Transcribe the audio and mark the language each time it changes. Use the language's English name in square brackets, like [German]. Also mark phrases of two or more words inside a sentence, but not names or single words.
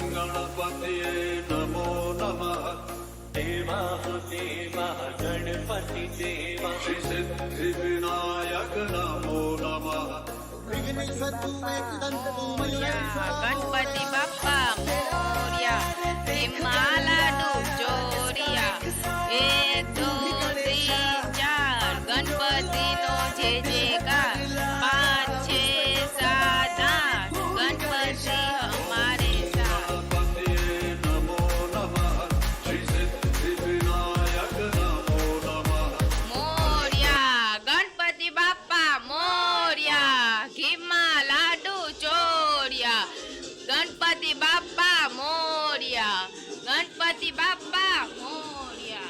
[Sanskrit] गणपतये नमो नमः देवाहुति गणपति देवा सिद्धिविनायक नमो नमः [Gujarati] ગણપતિ બાપ્પા મોર્યા હિમાલયનો ચોરિયા 1 2 3 4 ગણપતિનો જય જયકાર 5 6 7 8 [Hindi] गणपति हमारे साथ [Sanskrit] गणपतये नमो नमः सिद्धिविनायक नमो नमः [Gujarati] મોર્યા ગણપતિ બાપ્પા મોર્યા ઘીમાં લાડુ ચોર્યા ગણપતિ બાપ્પા મોર્યા ગણપતિ બાપ્પા મોર્યા